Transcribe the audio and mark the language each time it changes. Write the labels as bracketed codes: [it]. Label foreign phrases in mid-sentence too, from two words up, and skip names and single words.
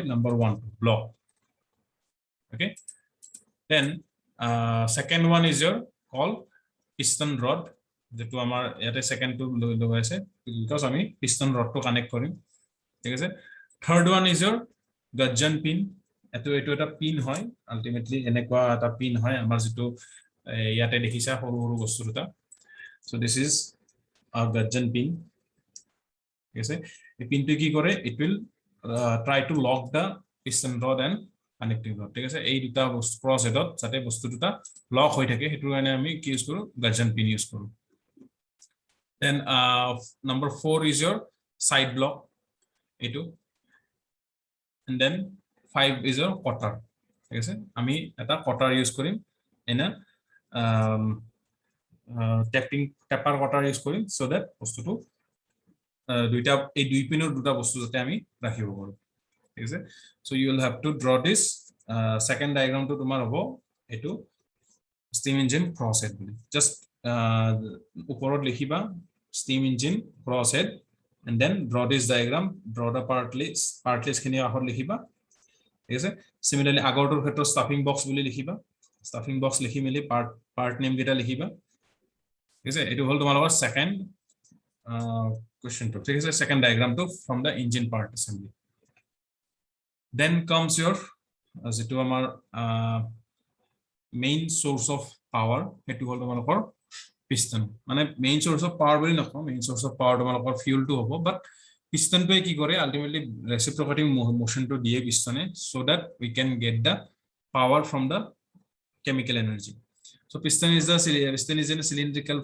[as] নাম্বার 1 [en] block okay then second one is your all piston rod [as] যেটো আমাৰ ইয়াতে সেকেন্ড টো লগাইছে বিকজ আমি [en] piston rod [as] টো কানেক্ট কৰিম ঠিক আছে [en] third one is your gudgeon pin [as] এটো এটা পিন হয় আলটিমেটলি এনেকুৱা এটা পিন হয় আমাৰ যেটো ইয়াতে দেখিছা সৰু সৰু বস্তু দুটা so [en] this is a gudgeon pin [as] ঠিক আছে এই পিনটো কি কৰে [en] it will try to lock the piston rod and connecting rod [as] ঠিক আছে এই দুটা বস্তু [en] cross headত [as] যাতে বস্তু দুটা লক হৈ থাকে হেতুৰ কাৰণে আমি কি ইউজ কৰো [en] gudgeon pin [as] ইউজ কৰো [en] then number 4 is your side block [as] এটো [en] and then 5 is your cutter [as] ঠিক আছে আমি এটা cutter ইউজ কৰিম এনা [en] taper cutter [as] ইউজ কৰিম [en] so that [as] বস্তুটো দুইটা এই দুই পিনৰ দুটা বস্তু যাতে আমি ৰাখিব পাৰো ঠিক আছে [en] so you will have to draw this second diagram to [as] তোমাৰ হ'ব এটো [en] steam engine cross head [as] বুলি just ওপৰত লিখিবা [en] steam engine cross head and then draw this diagram draw the partlets [as] খিনি আহৰ লিখিবা ঠিক আছে [en] similarly [as] আগৰটোৰ ক্ষেত্ৰত [en] stuffing box [as] বুলি লিখিবা [en] stuffing box [as] লিখি মেলি [en] part name [as] গিটা লিখিবা ঠিক আছে এটো হল তোমালোকৰ [en] second question to [as] ঠিক আছে [en] second diagram to from the engine part assembly then comes your [as] যেটো আমাৰ [en] main source of power [as] এটো হল তোমালোকৰ [en] piston মানে main source of power [as] বুলি নকওঁ [en] main source of power তোমালোকৰ fuel to হ'ব but piston [as] টো কি কৰে [en] ultimately reciprocating motion to দিয়ে piston so that we can get the power from the chemical energy so piston is in a cylindrical